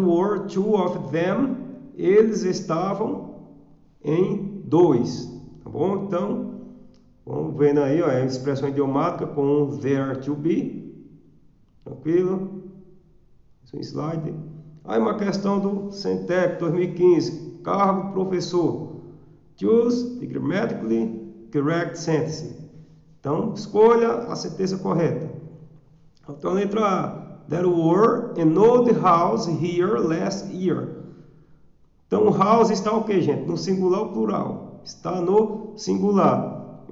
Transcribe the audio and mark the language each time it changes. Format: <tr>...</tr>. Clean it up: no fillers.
<en>were two of them.</en> <pt>Eles estavam em dois. Tá bom? Então, vamos vendo aí, ó, a expressão idiomática com there to be. Tranquilo? Isso é um slide. Aí uma questão do Centec 2015. Cargo professor.</pt> <en>Choose the grammatically correct sentence.</en> <pt>Então, escolha a sentença correta. Então, letra A.</pt> <en>There were an old house here last year.</en> <pt>Então, o house está o que, gente? No singular ou plural? Está no singular.</pt>